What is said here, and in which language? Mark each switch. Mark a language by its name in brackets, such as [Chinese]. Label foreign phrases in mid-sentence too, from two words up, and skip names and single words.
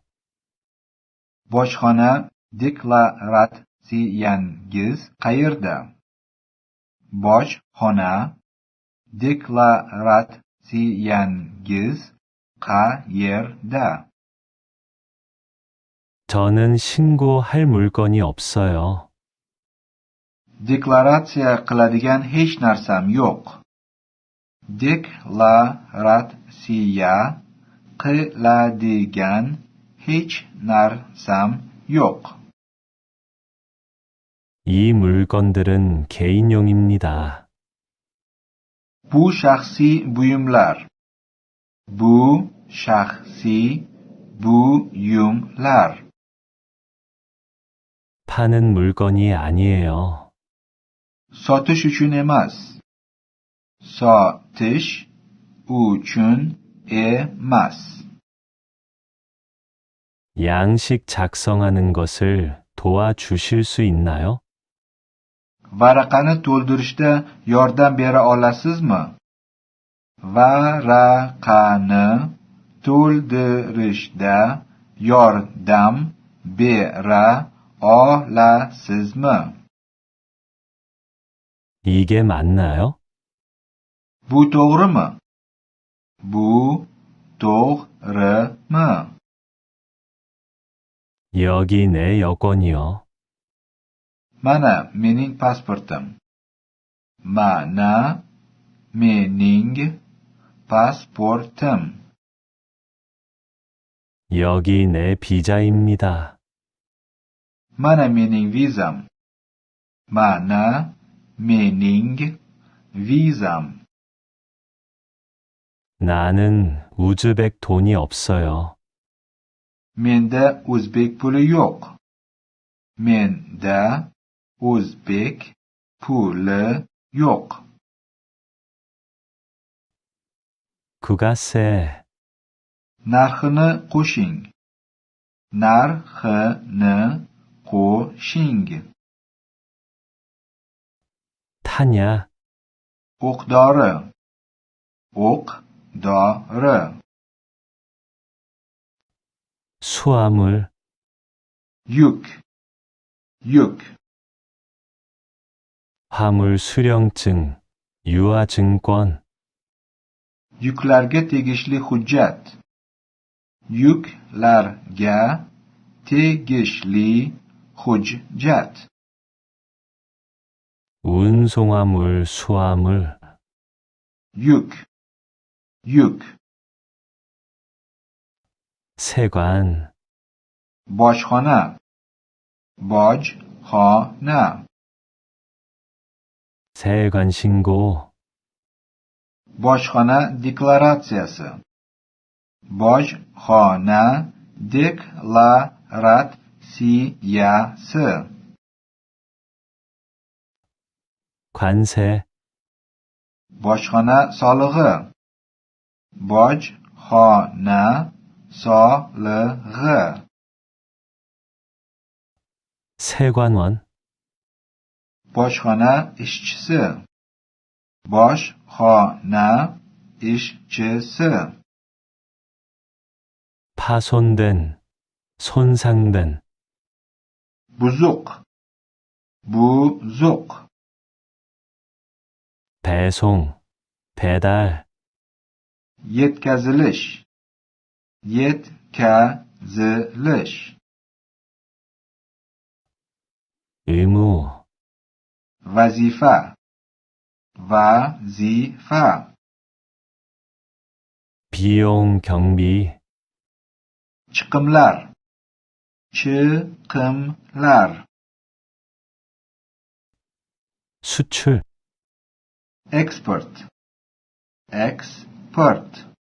[Uzbek] bojxona deklaratsiyangiz qayerda bojxona deklaratsiyangiz qayerda [Korean] 저는 신고할 물건이 없어요. [Uzbek] deklaratsiya qiladigan hech narsam yo'q deklaratsiya qiladigan hech narsam yo'q [Korean] 이 물건들은 개인용입니다. [Uzbek] bu shaxsiy buyumlar bu shaxsiy buyumlar [Korean] 파는 물건이 아니에요. [Uzbek] sotish uchun emas sotish uchun emas [Korean] 양식 작성하는 것을 도와주실 수 있나요? [Uzbek] Varaqani to'ldirishda yordam bera olasizmi? Varaqani to'ldirishda yordam bera olasizmi? [Korean] 이게 맞나요? [Uzbek] Bu to'g'rimi? Bu to'g'rimi? [Korean] 여기 내 여권이요. [Uzbek] Mana mening pasportim. Mana mening pasportim. [Korean] 여기 내 비자입니다. [Uzbek] Mana mening vizam. Mana mening vizam. [Korean] 나는 우즈벡 돈이 없어요. [Uzbek] Menda o'zbek puli yo'q. Menda o'zbek puli yo'q. [Korean] 그가세, [Uzbek] Narxini qo'shing. Narxini qo'shing. [Korean] 타냐, [Uzbek] O'qdori. O'qdori. [Korean] 수화물, [Uzbek] Yuk. Yuk. [Korean] 화물 수령증, 유아증권, [Uzbek] Yuklarga tegishli hujjat. Yuklarga tegishli hujjat. [Korean] 운송화물, 수화물, [Uzbek] Yuk. Yuk. [Korean] 세관, [Uzbek] Bojxona. Bojxona. [Korean] 세관 신고, [Uzbek] Bojxona deklaratsiyasi. Bojxona deklaratsiyasi. [Korean] 관세, [Uzbek] Bojxona solig'i. Bojxona solig'i. [Korean] 세관원, [Uzbek] Bojxona ishchisi. Bojxona ishchisi. [Korean] 파손된, 손상된, [Uzbek] Buzuq. Buzuq. [Korean] 배송, 배달, [Uzbek] Yetkazilish. Yetkazilish. [Korean] 의무, [Uzbek] Vazifa. Vazifa. [Korean] 비용 경비, [Uzbek] Chiqimlar. Chiqimlar. [Korean] 수출, [Uzbek] Export. Export.